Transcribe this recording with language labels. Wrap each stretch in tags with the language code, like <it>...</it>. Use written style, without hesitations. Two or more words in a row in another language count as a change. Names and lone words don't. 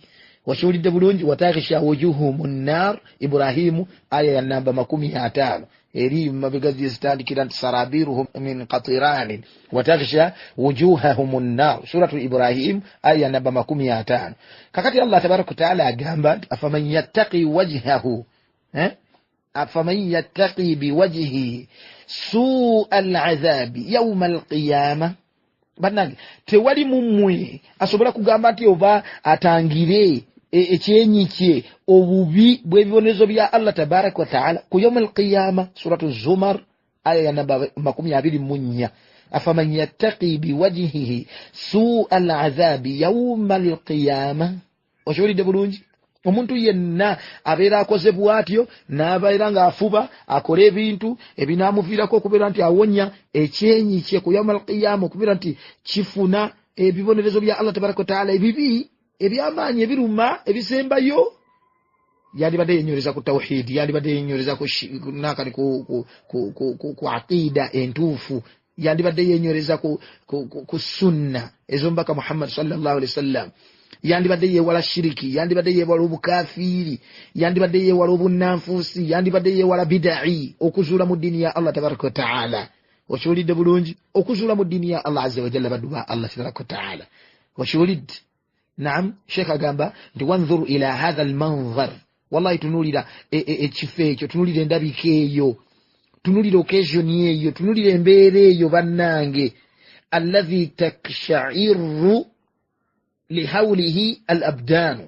<lg>Okiwulidde bulungi,</lg> <ar>وتغشى وجوههم النار,</ar> <lg>Ibrahimu aya ya namba 50 eri mabega zitandikira nti</lg> <ar>سرابيلهم من قطران وتغشى وجوههم النار,</ar> <lg>suratu Ibrahim aya namba 50.</lg> <ar>Kakati الله تبارك تعالى agamba أفمن يتقي وجهه أفمن يتقي بوجهه سوء العذاب يوم القيامة.</ar> <lg>Bannange, tewali mummwe asobola kugamba nti oba atangire ekyenyi kye obubi bw'ebibonerezo bya</lg> <ar>الله تبارك وتعالى</ar> <lg>ku</lg> <ar>يوم القيامة,</ar> <lg>suratu Zumar aya ya namba 24.</lg> <ar>أفمن يتقي بوجهه سوء العذاب يوم القيامة.</ar> <lg>Okiwulidde bulungi, omuntu yenna abeera akoze bwatyo n'abeera ng'afuba akola ebintu ebinaamuviirako okubeera nti awonya ekyenyi kye ku</lg> <ar>يوم القيامة,</ar> <lg>okubeera nti kifuna ebibonerezo bya</lg> <ar>الله تبارك وتعالى</ar> <lg>ebibi ebyamaanyi ebiruma ebisembayo, yandibadde yennyoleza ku tawhidi, yandibadde yennyoleza nakani ku aqida entuufu, yandibadde yennyoleza ku sunna ez'omubaka Muhammad</lg> <ar>صلى الله عليه وسلم,</ar> <lg>yandibadde yeewala shiriki, yandibadde yeewala obukafiiri, yandibadde yeewala obunnanfuusi, yandibadde yeewala bid'i, okuzuula mu ddiini ya</lg> <ar>الله تبارك وتعالى.</ar> <lg>Okiwulidde bulungi, okuzuula mu ddiini ya</lg> <ar>الله عز وجل,</ar> <lg>baddu ba</lg> <ar>الله تبارك وتعالى.</ar> <lg>Okiwulidde? Naam, Sheikh agamba nti</lg> <ar>وانظر إلى هذا المنظر,</ar> <lg>wallahi tunulira ekifo ekyo, tunulira endabika eyo, tunulira occasion eyo, tunulira embeera eyo bannange,</lg> <ar>الذي تقشعر لهوله الأبدان.</ar>